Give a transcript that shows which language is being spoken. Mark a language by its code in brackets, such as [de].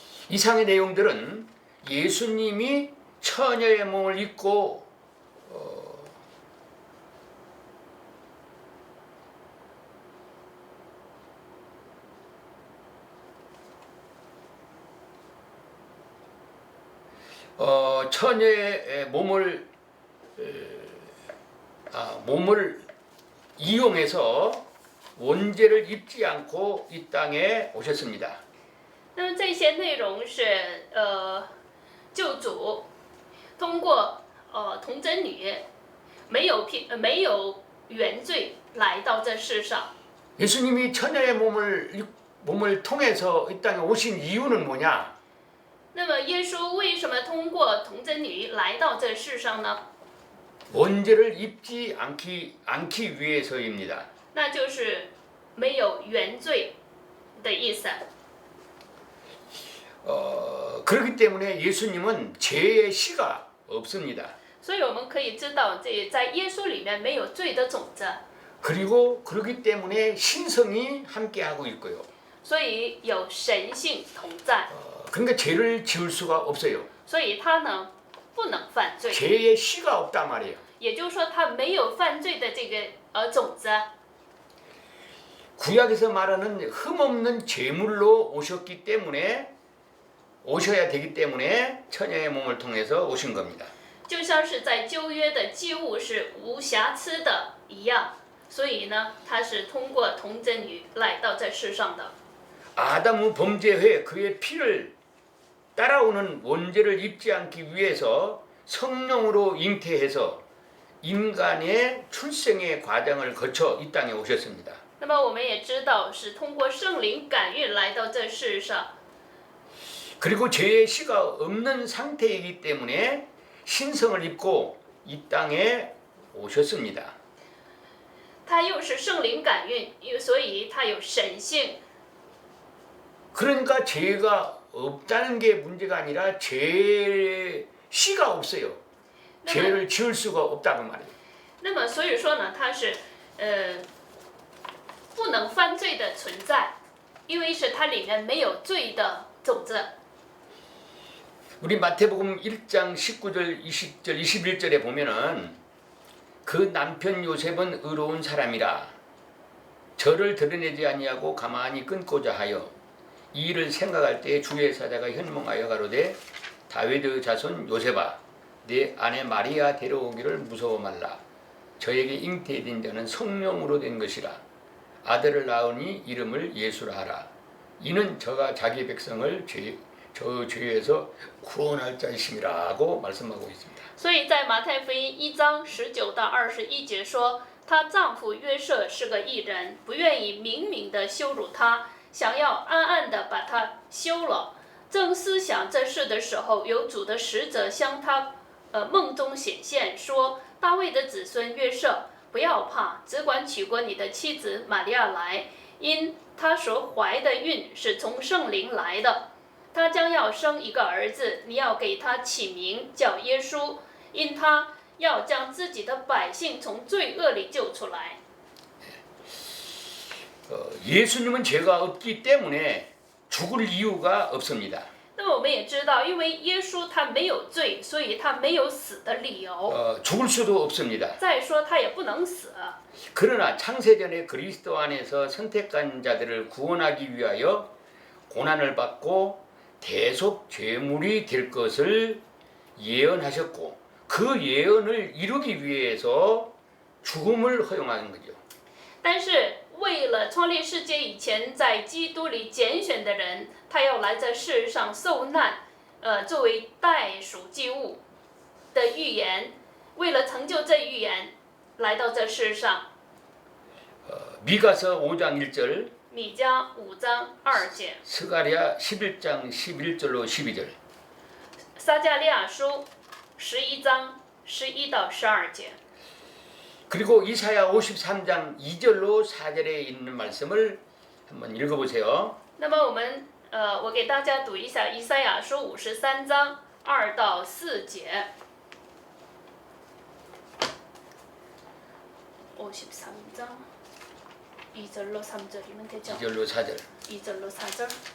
[ko] 이상의 내용들은 예수님이 처녀의 몸을 입고 처녀의 몸을 이용해서 원죄를 입지 않고 이 땅에 오셨습니다. [zh] 那么这些内容是救主通过童贞女没有原罪来到这世上。 [ko] 예수님이 처녀의 몸을 통해서 이 땅에 오신 이유는 뭐냐? [zh] 那么耶稣为什么通过童贞女来到这世上呢？ [ko] 원죄를 입지 않기 위해서입니다. [zh] 那就是没有原罪的意思。 [ko] 그렇기 때문에 예수님은 죄의 씨가 없습니다. [zh] 所以我们可以知道，这在耶稣里面没有罪的种子， [ko] 그리고 그렇기 때문에 신성이 함께하고 있고요. [zh] 所以有神性同在， [ko] 그러니까 죄를 지을 수가 없어요. [zh] 所以他呢不能犯罪。 [ko] 죄의 씨가 없단 말이에요. [zh] 也就是说，他没有犯罪的这个种子。 [ko] 구약에서 말하는 흠없는 제물로 오셨기 때문에 오셔야 되기 때문에 처녀의 몸을 통해서 오신 겁니다. [zh] 就像是在旧约的祭物是无瑕疵的一样，所以呢，他是通过童贞女来到这世上的。 [ko] 아담의 범죄 후에 그의 피를 따라오는 원죄를 입지 않기 위해서 성령으로 잉태해서 인간의 출생의 과정을 거쳐 이 땅에 오셨습니다. [zh] 那么我们也知道，是通过圣灵感孕来到这世上， [ko] 그리고 죄의 씨가 없는 상태이기 때문에 신성을 입고 이 땅에 오셨습니다. [zh] 他又是圣灵感孕，所以他有神性。 [ko] 그러니까 죄가 없다는 게 문제가 아니라 죄의 씨가 없어요. 죄를 지을 수가 없다고 말이에요. [zh] 那么所以说呢，他是不能犯罪的存在，因为是它里面没有罪的种子。 [ko] 우리 마태복음 1장 19절, 20절, 21절에 보면은 그 남편 요셉은 의로운 사람이라 저를 드러내지 아니하고 가만히 끊고자 하여 이 일을 생각할 때 주의 사자가 현몽하여 가로되 다윗의 자손 요셉아 내 아내 마리아 데려오기를 무서워 말라 저에게 잉태된 자는 성령으로 된 것이라 아들을 낳으니 이름을 예수라 하라 이는 저가 자기 백성을 저 죄에서 구원할 자이심이라고 말씀하고 있습니다. [zh] 所以在马太福音1章19到21节说，她丈夫约瑟是个义人，不愿意明明的羞辱她，想要暗暗的把她休了。正思想这事的时候，有主的使者向她梦中显现，说：大卫的子孙约瑟，不要怕，只管娶过你的妻子玛利亚来，因她所怀的孕是从圣灵来的。他将要生一个儿子，你要给他起名叫耶稣，因他要将自己的百姓从罪恶里救出来。 [ko] 예수님은 죄가 없기 때문에 죽을 이유가 없습니다. [zh] 那么我们也知道，因为耶稣他没有罪，所以他没有死的理由。 [ko] 죽을 수도 없습니다. [zh] 再说他也不能死。 [ko] 그러나 창세전에 그리스도 안에서 선택한 자들을 구원하기 위하여 고난을 받고 대속 죄물이 될 것을 예언하셨고 그 예언을 이루기 위해서 죽음을 허용하는 거죠. [zh] 但是为了创立世界以前在基督里拣选的人，他要来这世上受难，作为代赎祭物的预言，为了成就这预言，来到这世上。 [ko] 미가서 5장 1절 [zh] 米迦5章2节， [ko] 스가랴 11장 11절로 12절 [zh] 撒迦利亚书11章11到12节， [ko] 그리고 이사야 53장 2절로 4절에 있는 말씀을 한번 읽어보세요. [zh] 那么我给大家读一下以赛亚书53章2到4节。 [ko] 53장 2절로 3절이면 되죠. 2절로 4절 2절로 4절.